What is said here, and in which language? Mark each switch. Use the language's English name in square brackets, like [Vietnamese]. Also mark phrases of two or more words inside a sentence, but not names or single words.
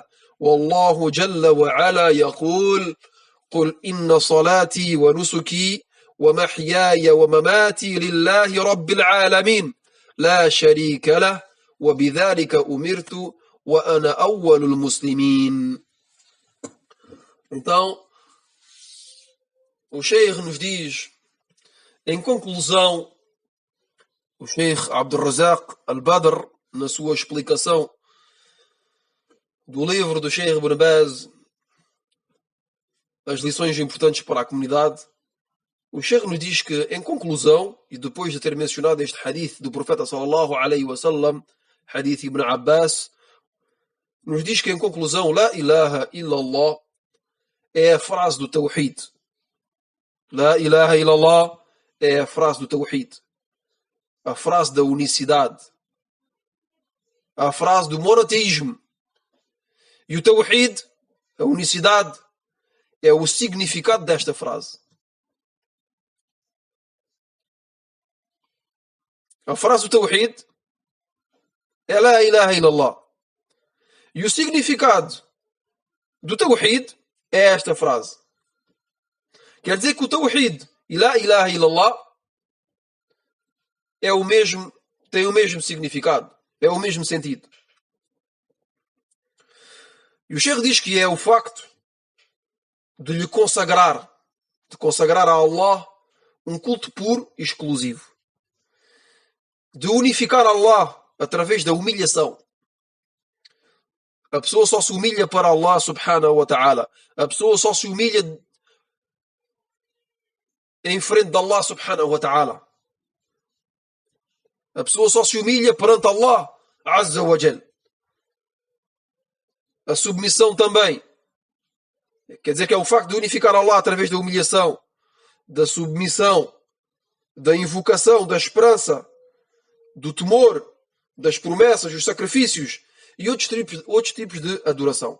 [Arabic] والله جل وعلا يقول: قل إن صلاتي ونسكي ومحياي ومماتي لله رب العالمين لا شريك له وبذلك أمرت وأنا أول المسلمين. [Portuguese] Então, o Sheikh nos diz, em conclusão, o Sheikh Abdul Razak Al-Badr, na sua explicação do livro do Sheikh Ibn Baz, as lições importantes para a comunidade, o Sheikh nos diz que, em conclusão, e depois de ter mencionado este hadith do profeta [Arabic] صلى الله عليه وسلم, [Portuguese] hadith Ibn Abbas, nos diz que, em conclusão, [Arabic] لا إله إلا الله [Portuguese] é a frase do Tawhid. [Arabic] لا إله إلا الله [Portuguese] é a frase do Tawhid, a frase da unicidade, a frase do monoteísmo. E o Tawhid, a unicidade, é o significado desta frase. A frase do Tawhid é [Arabic] لا إله إلا الله. [Portuguese] E o significado do Tawhid é esta frase. Quer dizer que o Tawhid e [Arabic] لا إله إلا الله [Portuguese] é o mesmo, tem o mesmo significado, é o mesmo sentido. E o Sheikh diz que é o facto de consagrar a Allah um culto puro e exclusivo, de unificar Allah através da humilhação. A pessoa só se humilha para Allah [Arabic] سبحانه وتعالى. [Portuguese] A pessoa só se humilha em frente de Allah [Arabic] سبحانه وتعالى. [Portuguese] A pessoa só se humilha perante Allah [Arabic] عز وجل. [Portuguese] A submissão também. Quer dizer que é o facto de unificar Allah através da humilhação, da submissão da invocação, da esperança, do temor, das promessas, dos sacrifícios e outros tipos de adoração.